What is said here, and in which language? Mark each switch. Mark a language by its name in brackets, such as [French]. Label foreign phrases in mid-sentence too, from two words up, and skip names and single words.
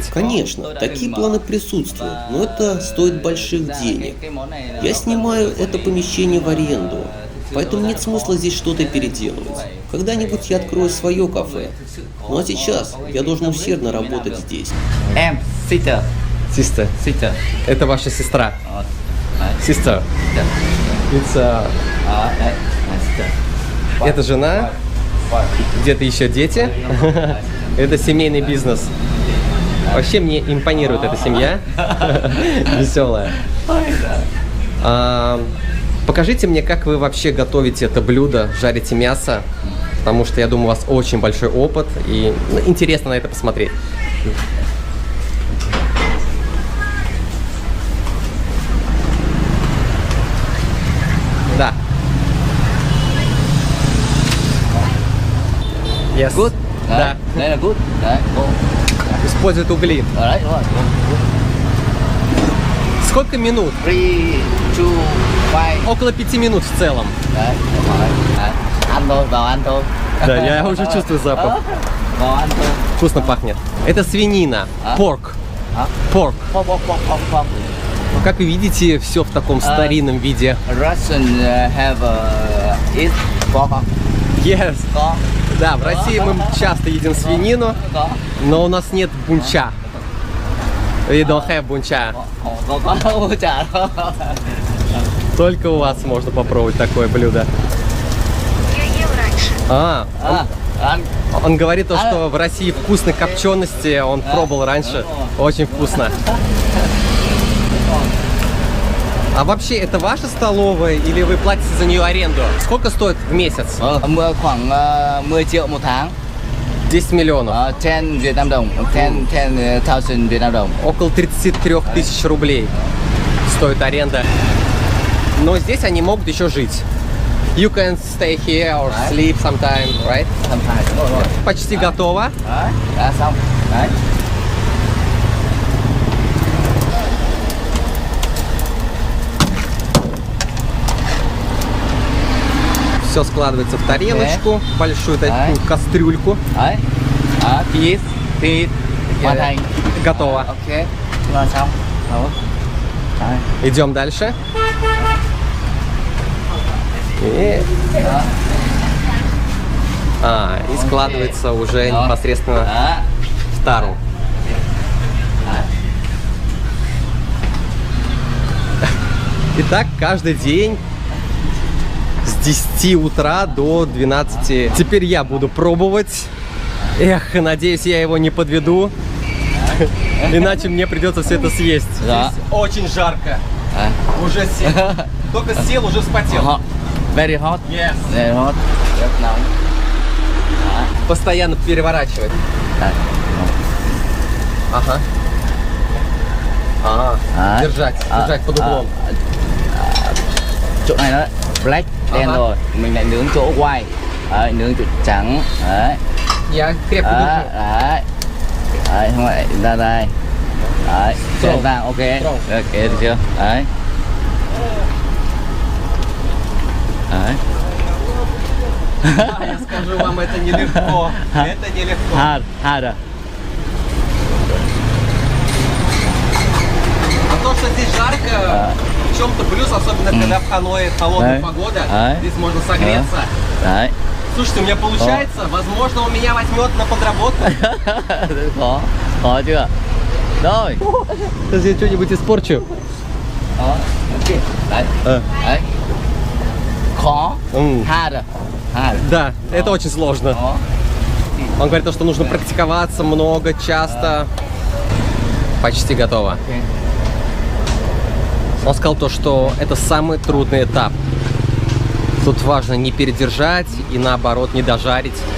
[Russian] Конечно, такие планы присутствуют, но это стоит больших денег. Я снимаю это помещение в аренду, поэтому нет смысла здесь что-то переделывать. Когда-нибудь я открою свое кафе. Ну а сейчас я должен усердно работать здесь. [English] Sister. Sister. Sister. [Russian] Это ваша сестра. [English] Sister. It's, [Russian] это жена, где-то еще дети. Это семейный бизнес. Вообще мне импонирует эта семья. Веселая. Покажите мне, как вы вообще готовите это блюдо, жарите мясо. Потому что я думаю, у вас очень большой опыт. И интересно на это посмотреть. Да. [English] Yes. Good. [Russian] Да. [Vietnamese] Đây là good. Đấy. [Russian] Используют угли. [Vietnamese] Đấy, đúng rồi. [Russian] Сколько минут? [Vietnamese] 3 chu khoai. [Russian] Около 5 минут в целом. [Vietnamese] Đấy, đấy. Ăn thôi, vào ăn thôi. [Russian] Да, я уже чувствую запах. [Vietnamese] Vào ăn thôi. [Russian] Вкусно пахнет. Это свинина. А? [English] Порк. [Vietnamese] Hả? [English] Порк. [Vietnamese] Không, không, không, không, không. [Russian] Как вы видите, все в таком старинном виде. [English] Russian have eat pork không? Yes. [Vietnamese] Có. [Russian] Да, в России мы часто едим свинину, [Vietnamese] Có. [Russian] но у нас нет бунча. [English] We don't have бунча. [Vietnamese] Có chả đâu. [Russian] Только у вас можно попробовать такое блюдо. А, [Vietnamese] Ăn. [Russian] он говорит то, что в России вкусной копчености он пробовал раньше. Очень вкусно. А вообще, это ваша столовая или вы платите за нее аренду? Сколько стоит в месяц? [Vietnamese] Khoảng 10 triệu một tháng. [Russian] 10 миллионов. [Vietnamese] 10 Việt Nam đồng. 10,000 Việt Nam đồng. [Russian] Около 33 тысяч рублей стоит аренда. Но здесь они могут еще жить. [English] You can stay here or sleep sometime, right? [Vietnamese] Đúng rồi. [Russian] Почти готово. [Vietnamese] Đấy, đã xong. Đấy. [Russian] Все складывается в тарелочку, большую такую кастрюльку. [Vietnamese] Đấy. Đó, thịt hoàn thành. [Russian] Готово. [Vietnamese] Ok. Là xong. Đó. Đấy. [Russian] Идем дальше. И... и складывается уже непосредственно [Vietnamese] Đó. [Russian] в тару. Итак, каждый день с 10 утра до 12. Теперь я буду пробовать. Эх, надеюсь, я его не подведу. Иначе мне придется все это съесть. Да. Здесь очень жарко. [Vietnamese] Đấy. [Russian] Уже сел. Только сел, уже вспотел. [English] Hot. Very hot. Yes. Very hot. [Vietnamese] Rất nóng. [Russian] Постоянно переворачивать. [Vietnamese] Đấy. [Russian] Ага. Держать под углом. [Vietnamese] Chỗ này nó black đen rồi, mình lại nướng chỗ white. Đấy, nướng chỗ trắng. Đấy. [Russian] Я крепко [Vietnamese] Đấy, [Russian] держу. [Vietnamese] đấy. Đấy, không lại ra đây. Đấy, Trộn. trên vàng, ok. Trộn. Ok được chưa? Đấy. Đấy. [Russian] Я скажу вам, это нелегко. Это нелегко. [English] Hard, harder. [Russian] А то, что здесь жарко, в чем-то плюс, особенно когда в Ханое холодная Да. погода, Да. здесь можно согреться. [Vietnamese] Đấy. [Russian] Слушайте, у меня получается, возможно, он меня возьмет на подработку. [Vietnamese] Khó chưa? Rồi. [Russian] Сейчас я что-нибудь испорчу. [Vietnamese] Đó. Ok. Đấy. Đấy. Khó. [English] Harder. Harder. [Russian] Да, это очень сложно. [Vietnamese] Đó. [Russian] Он говорит, что нужно практиковаться много, часто. Почти готово. Ok. Он сказал то, что это самый трудный этап. Тут важно не передержать и наоборот не дожарить.